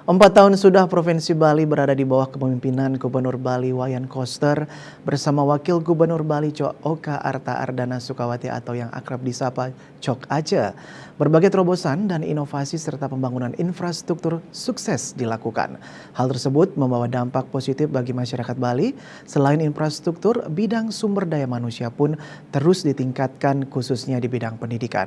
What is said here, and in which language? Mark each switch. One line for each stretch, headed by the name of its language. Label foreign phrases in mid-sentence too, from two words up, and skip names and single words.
Indonesian: 4 tahun sudah Provinsi Bali berada di bawah kepemimpinan Gubernur Bali Wayan Koster bersama Wakil Gubernur Bali Oka Arta Ardana Sukawati atau yang akrab disapa Cok Aceh. Berbagai terobosan dan inovasi serta pembangunan infrastruktur sukses dilakukan. Hal tersebut membawa dampak positif bagi masyarakat Bali. Selain infrastruktur, bidang sumber daya manusia pun terus ditingkatkan khususnya di bidang pendidikan.